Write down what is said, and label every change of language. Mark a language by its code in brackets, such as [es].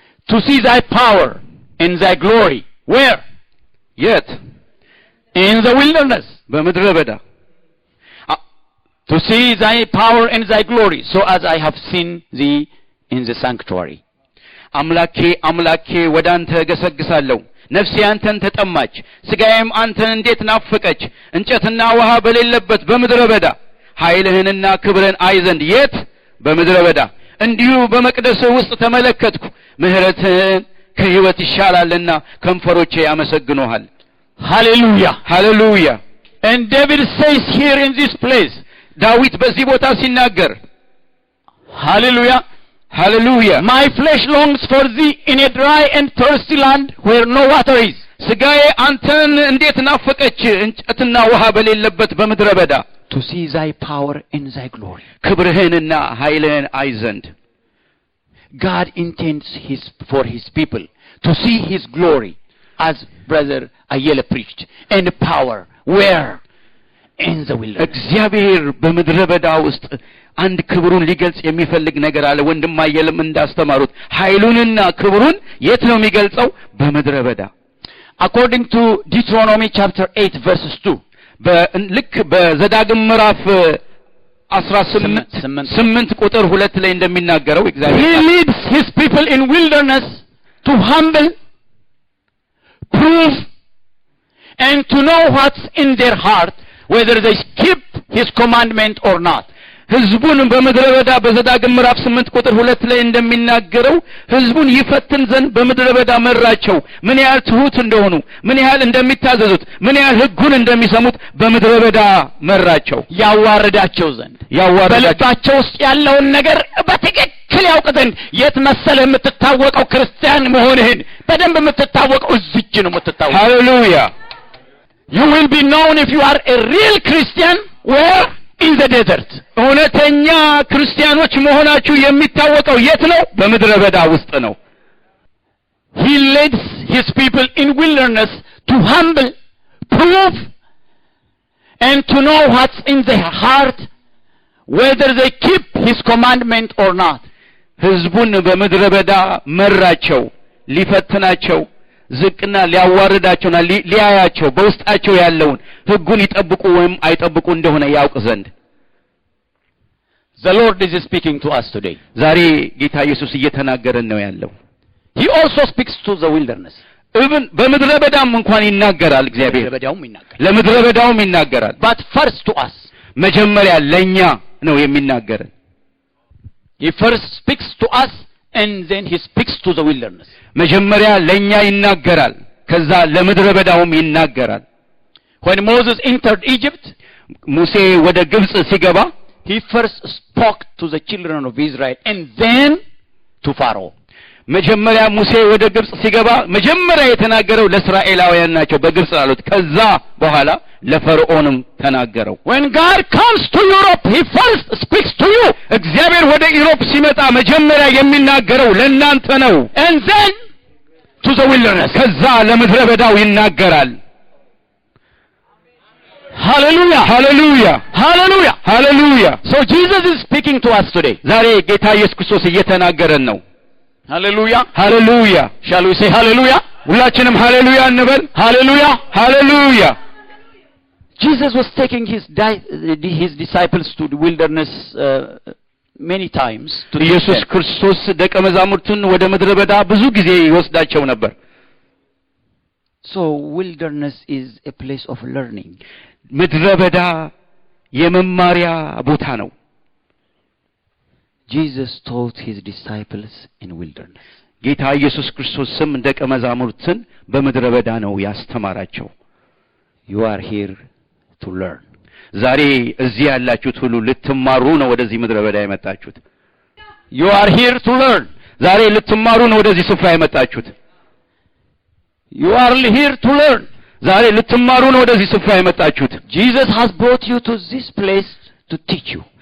[en] To see thy power and thy glory. Where? [am] የት? [en] In the wilderness. [am] በምድረ በዳ። [en] To see thy power and thy glory, so as I have seen thee in the sanctuary. [am] አምላኬ አምላኬ ወደ አንተ ገሰግሳለሁ። ነፍሴ አንተን ተጠማች፣ ሥጋዬም አንተን እንዴት ናፈቀች። እንጨትና ውሃ በሌለበት በምድረ በዳ ኃይልህንና ክብርን አይ ዘንድ። የት? በምድረ በዳ። እንዲሁ በመቅደስህ ውስጥ ተመለከትኩ። ምሕረትህን ከሕይወት ይሻላልና ከንፈሮቼ ያመሰግኑሃል። Hallelujah. Hallelujah. [en] And David says here in this place, [am] ዳዊት በዚህ ቦታ ሲናገር Hallelujah. Hallelujah. [en] My flesh longs for thee in a dry and thirsty land where no water is. [am] ሥጋዬ አንተን እንዴት ናፈቀች፣ እንጨትና ውሃ በሌለበት በምድረ በዳ። [en] To see thy power and thy glory. [am] ክብርህንና ኃይልህን አይ ዘንድ። [en] God intends for his people to see his glory, as brother Ayala preached, and power. Where? In the wilderness. [am] እግዚአብሔር በምድረ በዳ ውስጥ አንድ ክብሩን ሊገልጽ የሚፈልግ ነገር አለ። ወንድም አየለም እንዳስተማሩት ኃይሉንና ክብሩን የት ነው የሚገልጸው? በምድረ በዳ። [en] According to Deuteronomy chapter 8 verses 2, [am] ልክ በዘዳግም ምዕራፍ 18 ቁጥር 2 ላይ እንደሚናገረው እግዚአብሔር [en] he leads his people in wilderness to humble, prove, and to know what's in their heart, whether they keep his commandment or not. [am] ሕዝቡን በምድረ በዳ በዘዳግም ምዕራፍ 8 ቁጥር 2 ላይ እንደሚናገረው ሕዝቡን ይፈትን ዘንድ በምድረ በዳ መራቸው። ምን ያህል ትሁት እንደሆኑ፣ ምን ያህል እንደሚታዘዙት፣ ምን ያህል ሕጉን እንደሚሰሙት በምድረ በዳ መራቸው። ያዋረዳቸው ዘንድ በልባቸው ውስጥ ያለውን ነገር በትክክል ያውቅ ዘንድ። የት መሰለ የምትታወቀው ክርስቲያን መሆንህን በደንብ የምትታወቀው እዚች ነው የምትታወቀው። ሃሌሉያ። [en] You will be known if you are a real Christian where? In the desert. [am] እውነተኛ ክርስቲያኖች መሆናችሁ የሚታወቀው የት ነው? በምድረ በዳ ውስጥ ነው። [en] He leads his people in wilderness to humble, prove, and to know what's in their heart, whether they keep his commandment or not. [am] ሕዝቡን በምድረ በዳ መራቸው፣ ሊፈትናቸው፣ ዝቅና ሊያዋርዳቸውና ሊያያቸው በውስጣቸው ያለውን ሕጉን ይጠብቁ ወይም አይጠብቁ እንደሆነ ያውቅ ዘንድ። [en] The Lord is speaking to us today. [am] ዛሬ ጌታ ኢየሱስ እየተናገረን ነው ያለው። [en] He also speaks to the wilderness. [am] even በምድረ በዳም እንኳን ይናገራል እግዚአብሔር። ለምድረ በዳውም ይናገራል። [en] But first to us. [am] መጀመሪያ ለኛ ነው የሚናገረን። [en] He first speaks to us and then he speaks to the wilderness. [am] መጀመሪያ ለኛ ይናገራል፣ ከዛ ለምድረ በዳውም ይናገራል። [en] When Moses entered Egypt, [am] ሙሴ ወደ ግብጽ ሲገባ [en] he first spoke to the children of Israel and then to Pharaoh. [am] መጀመሪያ ሙሴ ወደ ግብጽ ሲገባ መጀመሪያ የተናገረው ለእስራኤላውያን ናቸው፣ በግብጽ ላሉት። ከዛ በኋላ ለፈርዖንም ተናገረው። [en] When God comes to Europe, he first speaks to you. [am] እግዚአብሔር ወደ ኢሮፕ ሲመጣ መጀመሪያ የሚናገረው ለእናንተ ነው። [en] And then to the wilderness. [am] ከዛ ለምድረ በዳው ይናገራል። Hallelujah. Hallelujah. Hallelujah. Hallelujah. [en] So Jesus is speaking to us today. [am] ዛሬ ጌታ ኢየሱስ ክርስቶስ እየተናገረን ነው። Hallelujah. ሃሌሉያ [en] Shall we say hallelujah? [am] ሁላችንም ሃሌሉያ እንበል Hallelujah. ሃሌሉያ [en] Jesus was taking his disciples to the wilderness many times to [am] ኢየሱስ ክርስቶስ ደቀ መዛሙርቱን ወደ ምድረ በዳ ብዙ ጊዜ ይወስዳቸው ነበር [en] So wilderness is a place of learning. [am] ምድረ በዳ የመማሪያ ቦታ ነው [en] Jesus taught his disciples in wilderness. [am] ጌታ ኢየሱስ ክርስቶስም ደቀ መዛሙርቱን በምድረ በዳ ነው ያስተማራቸው [en] You are here to learn. [am] ዛሬ እዚህ ያላችሁት ሁሉ ልትማሩ ነው ወደዚህ ምድረ በዳ የመጣችሁት [en] You are here to learn. [am] ዛሬ ልትማሩ ነው ወደዚህ ስፍራ የመጣችሁት [en] You are here to learn. [am] ዛሬ ልትማሩ ነው ወደዚህ ስፍራ የመጣችሁት [en] Jesus has brought you to this place to teach you.